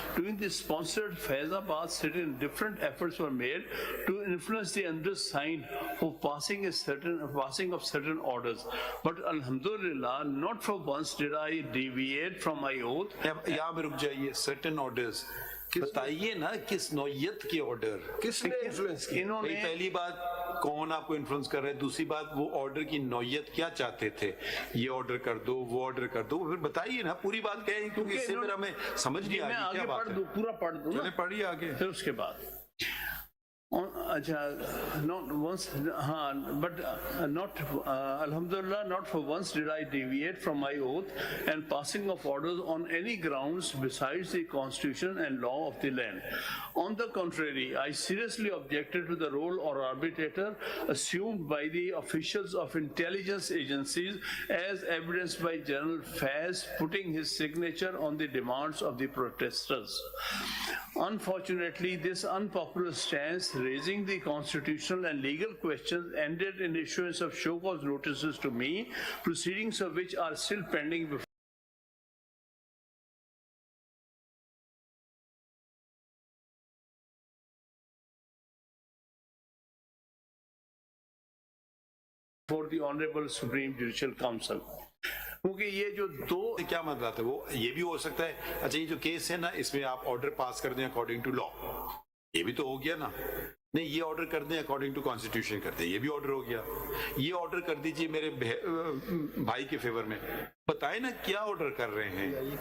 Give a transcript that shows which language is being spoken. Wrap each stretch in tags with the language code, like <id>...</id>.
<en>During the sponsored Faizabad certain different efforts were made to influence the undersigned for passing of certain orders, but alhamdulillah not for once did I deviate from my oath.</en> <ur>یہاں پہ رک جائیے. certain orders بتائیے نا کس نوعیت کے order, کس نے انفلوئنس کیا؟ انہوں نے پہلی بات کون آپ کو انفلوئنس کر رہا ہے، دوسری بات وہ آرڈر کی نوعیت کیا چاہتے تھے، یہ آرڈر کر دو وہ آرڈر کر دو، پھر بتائیے نا پوری بات کہیں کیونکہ اس سے پھر ہمیں سمجھ نہیں میں آگی آگے کیا بات پڑھ دوں، ہے. پورا پڑھ دوں نا. چلیں پڑھیے آگے.</ur> <en>پھر اس کے بعد اچھا not once ہاں but not alhamdulillah not for once did I deviate from my oath and passing of orders on any grounds besides the constitution and law of the land. On the contrary, I seriously objected to the role or arbitrator assumed by the officials of intelligence agencies as evidenced by General Faz putting his signature on the demands of the protesters. Unfortunately, this unpopular stance raising the constitutional and legal questions ended in issuance of show cause notices to me, proceedings of which are still pending before the Honorable Supreme Judicial Council.</en> <ur>کیونکہ یہ جو دو کیا مطلب ہے، وہ یہ بھی ہو سکتا ہے اچھا یہ جو کیس ہے نا اس میں آپ آرڈر پاس کر دیں اکارڈنگ ٹو لا، یہ بھی تو ہو گیا نا. نہیں یہ آرڈر کر دیں اکارڈنگ ٹو کانسٹیٹیوشن کرتے ہیں، یہ بھی آرڈر ہو گیا. یہ آرڈر کر دیجئے میرے بھائی کے فیور میں، بتائیں نا کیا آرڈر کر رہے ہیں.</ur>